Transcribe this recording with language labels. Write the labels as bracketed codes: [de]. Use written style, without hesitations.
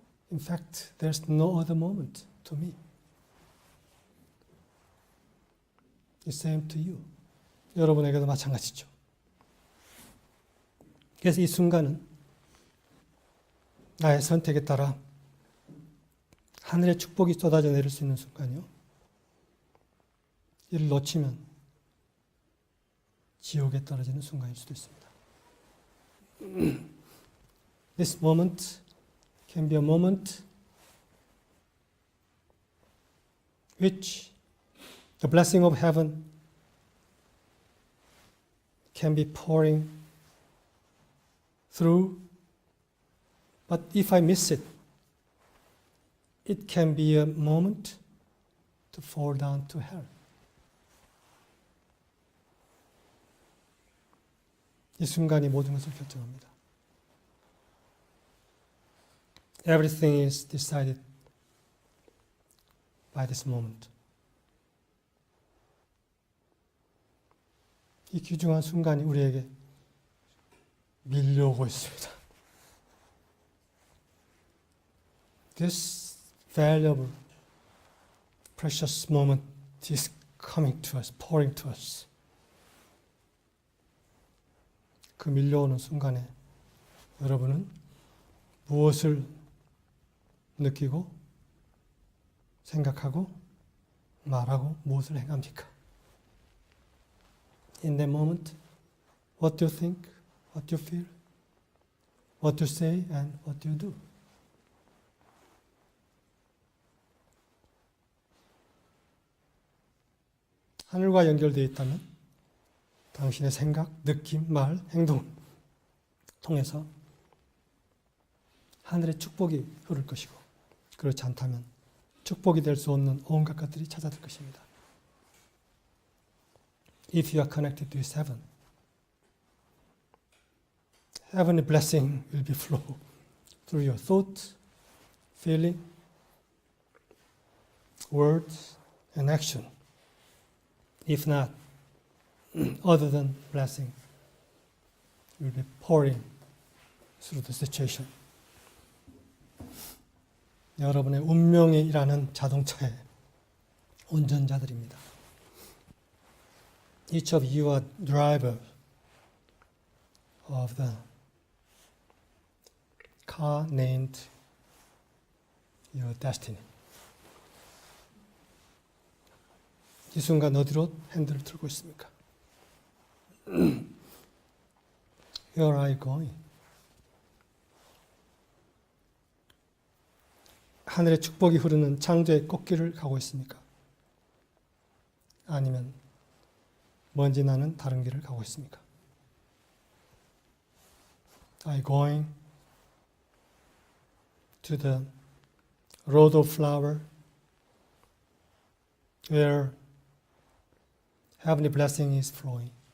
[en] In fact, there's no other moment to me. The same to you. [ko] 여러분에게도 마찬가지죠. 그래서 이 순간은 나의 선택에 따라 하늘의 축복이 쏟아져 내릴 수 있는 순간이요. 이를 놓치면 지옥에 떨어지는 순간일 수도 있습니다. [en] This moment can be a moment which the blessing of heaven can be pouring through, but if I miss it, it can be a moment to fall down to hell. [ko] 이 순간이 모든 것을 결정합니다. [en] Everything is decided by this moment. [ko] 이 귀중한 순간이 우리에게 밀려오고 있습니다. [en] This valuable, precious moment is coming to us, pouring to us. [ko] 그 밀려오는 순간에 여러분은 무엇을 느끼고 생각하고 말하고 무엇을 행합니까? [en] In that moment, what do you think, what do you feel, what do you say, and what do you do? [ko] 하늘과 연결되어 있다면 당신의 생각, 느낌, 말, 행동 통해서 하늘의 축복이 흐를 것이고, 그렇지 않다면 축복이 될 수 없는 온갖 것들이 찾아들 것입니다. [en] If you are connected to His heaven, heavenly blessing will be flow through your thought, feeling, words, and action. If not, other than blessing will be pouring through the situation. [ko] 여러분의 운명에 일하는 자동차의 운전자들입니다. [en] Each of you are drivers of the car named your destiny. [ko] 이 순간 어디로 핸들을 틀고 있습니까? [en] Where are you going? [ko] 하늘의 축복이 흐르는 창조의 꽃길을 가고 있습니까? 아니면 먼지 나는 다른 길을 가고 있습니까? [en] Are you going to the road of flower where heavenly blessing is flowing?